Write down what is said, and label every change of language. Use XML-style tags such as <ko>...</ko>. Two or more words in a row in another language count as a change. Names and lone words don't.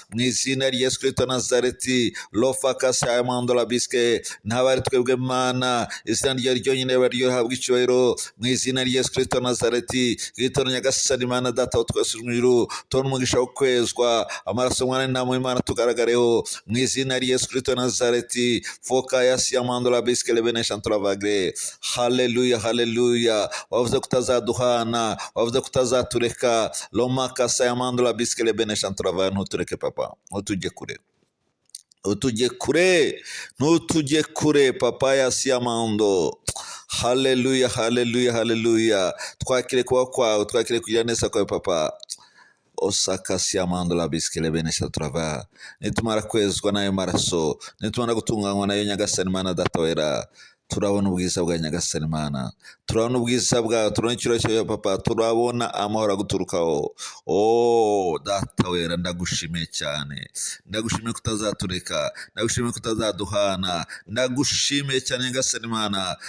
<rw>Mu izina rya Yesu Kristo Nazareti. Lofa kasa ya mando la biske. Ntabari twebwe, Mana, izina ryawe ryonyine riba ryo rihabwa icyubahiro. Mu izina rya Yesu Kristo Nazareti. Gitondo, Nyagasani Mana Data wa twese uri mu ijuru, tubone umugisha wo kwezwa. Amaraso y'umwana w'intama w'Imana tugaragareho. Mu izina rya Yesu Kristo Nazareti. Foka ya siamando la biske le bene shanto la vagre. Haleluya, haleluya. Wavuze ko utazaduhana, wavuze ko utazatureka. Loma kasa yamando la biske le bene shanto la vagre. Ntutureke, Papa. Ntutujye kure. Utujye kure, ntutujye kure, Papa ya siamando. Haleluya, haleluya, haleluya. Twakire kuba kwawe, twakire kugira neza kwawe, Papa. Osaka siamando la biske le bene shanto la vagre. Nitumara kwezwa n'ayo maraso, nitumara gutunganywa nayo Nyagasani Mana Data wera, turabona ubwiza bwa Nyagasani Mana, turabona ubwiza bwawe, turabona icyubahiro cyawe, Papa, turabona amahoro aguturukaho. Oh, Data wera, ndagushimiye cyane, ndagushimiye ko utazatureka, ndagushimiye ko utazaduhana, ndagushimiye cyane Nyagasani Mana.</rw>